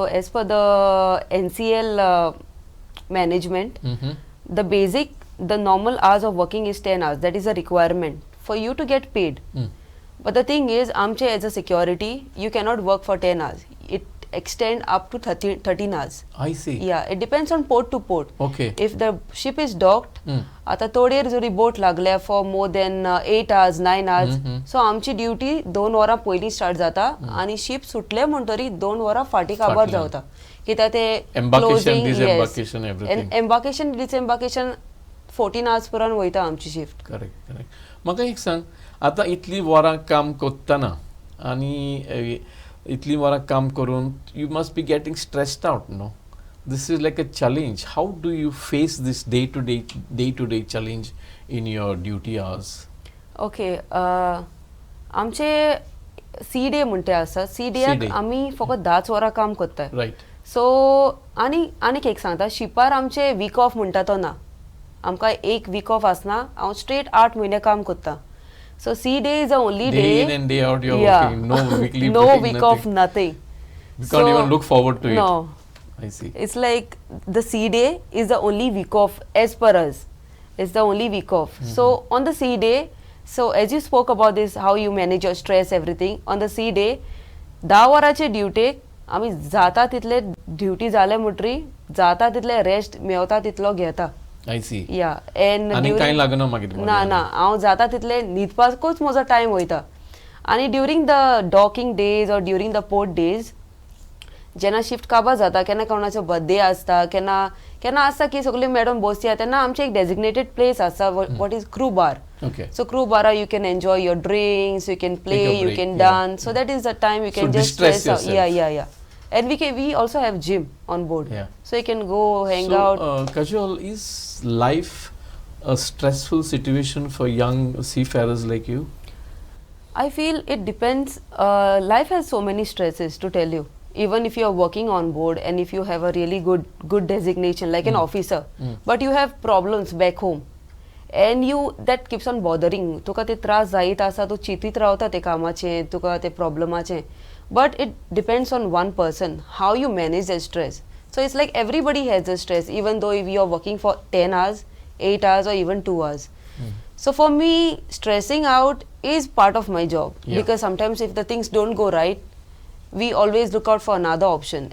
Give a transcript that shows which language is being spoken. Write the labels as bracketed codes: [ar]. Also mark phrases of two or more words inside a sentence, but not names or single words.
[en] So as per the NCL management, the basic, the normal hours of working is 10 hours. That is a requirement for you to get paid. But the thing is, amche as a security, you cannot work for 10 hours. It extend up to 13 hours. I see. Yeah, it depends on port to port. Okay. If the ship is docked, [kok] आता थोडे जरी बोट लागल्या [en] for more than 8 hours, 9 hours. [kok] So आमची ड्युटी 2 वरां पयलीं स्टार्ट जाता आणि शिप सुटले म्हणटरी 2 वरां फाटी काबार जावता. कित्याक ते [en] Embarkation, disembarkation, everything. Embarkation, disembarkation 14 hours [kok] पर्यंत वयता आमची शिफ्ट. करेक्ट. म्हाका एक सांग, आतां इतली वरां काम करतना आनी इतली वरां काम करून [en] you must be getting stressed out, no? This is like a challenge. How do you face this day-to-day challenge in your duty hours? [kok] Okay. आमचे [en] C day [kok] म्हणटे आसा. सी डेक आमी फकत 10 वरां काम करताय. Right. सो आनीक एक सांगता, शिपार आमचे [en] week off [kok] म्हणटा तो ना. आमकां एक [en] week off [kok] आसना. हांव स्ट्रेट 8 म्हयने काम करता. [en] So C day is the only day. Day in and day out you're working. No weekly no break, week nothing. off, nothing. You can't even look forward to it. No. I see. It's like the C day is the only week off as per us. It's the only week off. So on the C day, so as you spoke about this, how you manage your stress, everything. [kok] On the C day, 10 वरांचे ड्युटेक आमी जाता तितले ड्युटी जाले म्हणटरी जाता तितले रेस्ट मेवता तितलो घेता. [en] I see. Yeah, and [kok] आनी कांय लागना मागीर. ना हांव जाता तितले न्हिदपाकूच म्हजो टायम वयता. आनी [en] during the docking days or during the port days [kok] जेन्ना शिफ्ट काबार जाता, केन्ना कोणाचो बर्थडे आसता, केन्ना आसता की सगळी मॅडम बसया, तेन्ना आमचे एक डेजिग्नेटेड प्लेस आसा, [en] what is crew bar. Okay. So crew bar, you can enjoy your drinks, you can play, you can dance. So that is the time you can just distress stress out. yourself. Yeah. And we also have gym on board. Yeah. So you can go hang out. Kajol, is life a stressful situation for young seafarers like you? I feel it depends. Life has so many stresses, to tell you. Even if you are working on board and if you have a really good designation like an officer, but you have problems back home. And that keeps on bothering. [kok] तुका ते त्रास जायत आसा, तू चिंतीत रावता ते कामाचे, तुका ते प्रॉब्लमाचे. [en] But it depends on one person, how you manage the stress. So it's like everybody has the stress, even though if you are working for 10 hours, 8 hours or even 2 hours. So for me, stressing out is part of my job. Because sometimes if the things don't go right, we always look out for another option.